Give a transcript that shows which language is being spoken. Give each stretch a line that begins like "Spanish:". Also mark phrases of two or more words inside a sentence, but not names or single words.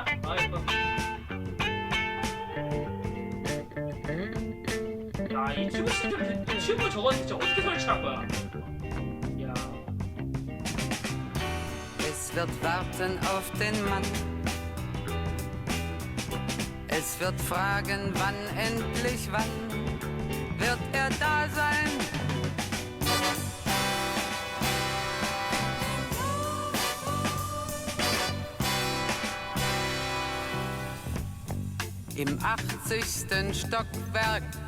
Korean: 아, 예뻐. 야, 이 튜브 시스템, 튜브 저건 진짜 어떻게 설치한 거야? 야.
German: Es wird warten auf den Mann. Es wird fragen, wann, endlich wann wird er da sein. Im 80. Stockwerk.